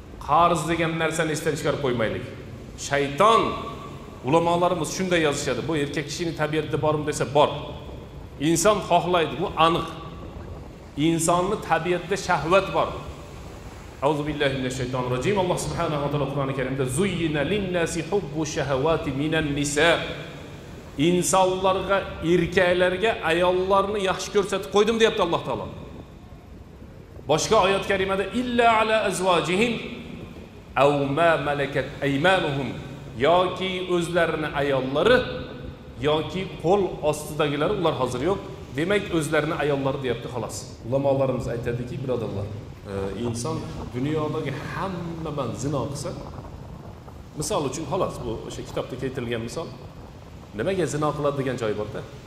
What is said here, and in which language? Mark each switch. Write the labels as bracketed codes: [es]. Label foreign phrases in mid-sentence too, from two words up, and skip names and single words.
[uz] qarz degan narsani esdan chiqarib qo'ymaylik. Shayton, ulamolarimiz shunday yozishadi. Bu erkak kishining tabiatida bormi desa bor. İnson xohlaydi, bu aniq. İnsonning tabiatida shahvat bor. [ar] أعوذ بالله من الشيطان الرجيم. [uz] Allah subhanahu va taolo Qur'oni Karimda [ar] زين للناس حب الشهوات من النساء. [uz] İnsanlarga, erkaklarga ayollarni yaxshi ko'rsatib qo'ydim deyapti Alloh taolo. Boshqa oyat karimada [ar] إلا على أزواجهم أو ما ملكت أيمانهم [uz] yoki o'zlarini ayollari yoki qo'l ostidagilari ular hozir yo'q. Demak o'zlarini ayollari deyapti xolos. Ulamolarimiz aytadiki, birodarlar, inson dunyodagi hammadan zino qilsa, misol uchun xolos bu o'sha kitobda keltirilgan misol, nimaga zino qiladi degan joy bor-da.